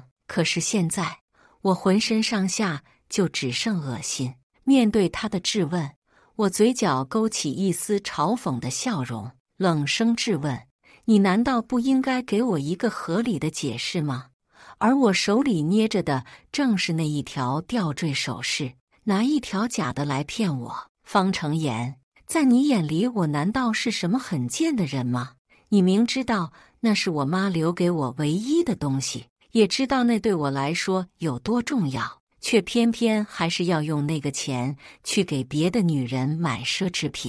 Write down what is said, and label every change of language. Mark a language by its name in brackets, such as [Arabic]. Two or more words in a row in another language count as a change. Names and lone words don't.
[Chinese] 可是現在，我渾身上下就只剩惡心。面對他的質問，我嘴角勾起一絲嘲諷的笑容，冷聲質問：你難道不應該給我一個合理的解釋嗎？而我手裡捏着的正是那一條吊墜首飾，拿一條假的來騙我。方成妍，在你眼裡我難道是什麼很賤的人嗎？你明知道那是我媽留給我唯一的東西， 也知道那對我來說有多重要，卻偏偏還是要用那個錢去給別的女人買奢侈品。